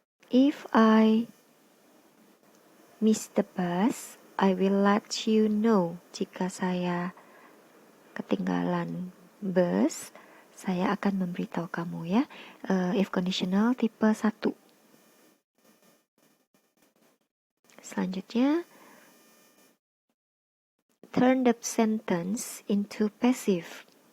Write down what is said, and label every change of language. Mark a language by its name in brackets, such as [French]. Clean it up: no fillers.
[English] If I miss the bus, I will let you know. [Indonesian] Jika saya ketinggalan bus, saya akan memberitahu kamu ya. [English] If conditional tipe 1. [Indonesian] Selanjutnya, [English] turn the sentence into passive.